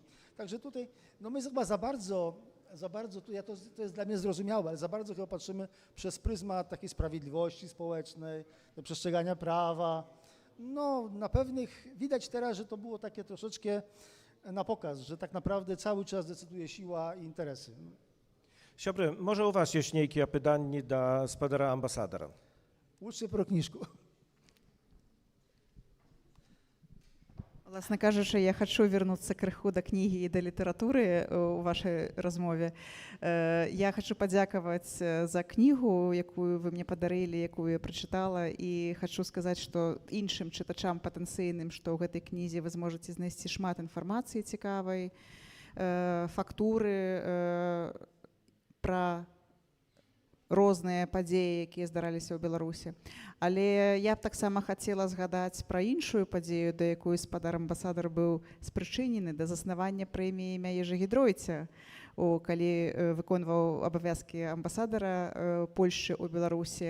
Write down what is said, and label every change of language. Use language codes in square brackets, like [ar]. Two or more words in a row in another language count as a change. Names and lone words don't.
[pl] Także tutaj, no my chyba za bardzo, to jest dla mnie zrozumiałe, ale za bardzo chyba patrzymy przez pryzmat takiej sprawiedliwości społecznej, przestrzegania prawa. No na pewnych, widać teraz, że to było takie troszeczkę na pokaz, że tak naprawdę cały czas decyduje siła i interesy. [uk] Добре, може у вас є якісь питання до господара амбасадора? [ru] Лучше про книжку. [uk] Власне кажучи, я хочу вернуться [be] крыху до кнігі і до літаратури [uk] у вашій розмові. Я хочу подякувати за кнігу, яку ви мені подарили, яку я прочитала, і хочу сказати, що іншим читачам [be] патэнцыйным, што ў гэтай кнізе вы зможаце знайсці шмат інфармацыі цікавай, фактуры пра розныя падзеі, якія здараліся ў Беларусі. Але я б таксама хацела згадаць пра іншую падзею, да якой спадар амбасадар быў спрычынены да заснавання прэміі імя Ежы Гідройца, калі выконваў абавязкі амбасадара Польшчы ў Беларусі.